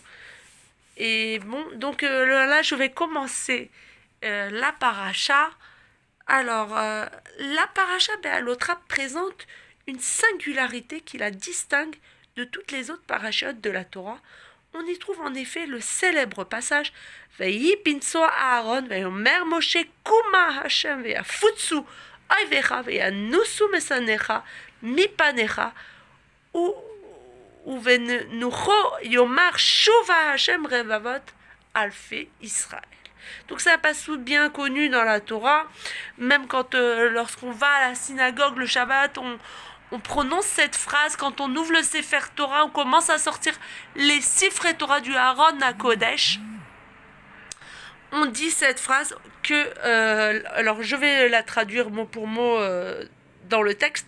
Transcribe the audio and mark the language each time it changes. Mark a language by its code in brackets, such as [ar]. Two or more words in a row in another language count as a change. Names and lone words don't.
[fr] Et bon, donc là, je vais commencer la paracha. Alors, la paracha Beha'alotra présente une singularité qui la distingue de toutes les autres parachutes de la Torah. On y trouve en effet le célèbre passage [he] ויהי בנסע הארן ויאמר משה קומה השם ויפצו איביך וינסו משנאיך מפניך ובנחה יאמר שובה השם רבבות אלפי ישראל. [fr] Donc c'est un passage bien connu dans la Torah. Même quand lorsqu'on va à la synagogue le Shabbat, on prononce cette phrase. Quand on ouvre le [he] ספר תורה, [fr] on commence à sortir les [he] ספרי תורה [fr] du [he] ארון הקודש. [fr] On dit cette phrase que, alors je vais la traduire mot pour mot dans le texte.